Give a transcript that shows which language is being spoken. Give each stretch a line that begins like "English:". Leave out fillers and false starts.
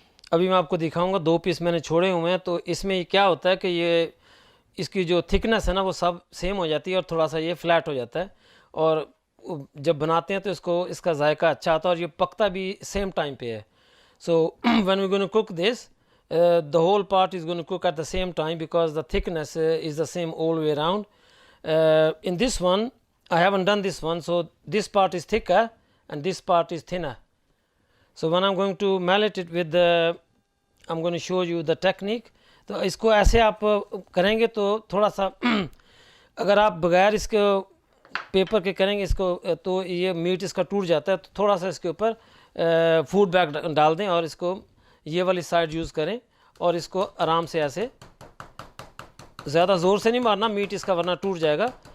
Urdu: ابھی میں آپ کو دکھاؤں گا, 2 پیس میں نے چھوڑے ہوئے ہیں. تو اس میں کیا ہوتا ہے کہ یہ اس کی جو تھکنس ہے نا وہ سب سیم ہو جاتی ہے, اور تھوڑا سا یہ فلیٹ ہو جاتا ہے. اور جب بناتے ہیں تو اس کا ذائقہ اچھا آتا ہے, اور یہ پکتا بھی سیم ٹائم پہ ہے.
English: So when we're going to cook this, the whole part is going to cook at the same time because the thickness is the same all the way around. In this one, I haven't done this one, so this part is thicker and this part is thinner. So when I'm going to mallet it with I'm going to show you the technique.
Urdu: تو اس کو ایسے آپ کریں گے تو تھوڑا سا اگر آپ بغیر اس کے پیپر کے کریں گے اس کو تو یہ میٹ اس کا ٹوٹ جاتا ہے. تو تھوڑا سا اس کے اوپر فوڈ بیگ ڈال دیں اور اس کو یہ والی سائڈ یوز کریں, اور اس کو آرام سے ایسے زیادہ زور سے نہیں مارنا میٹ اس کا ورنہ ٹوٹ جائے گا.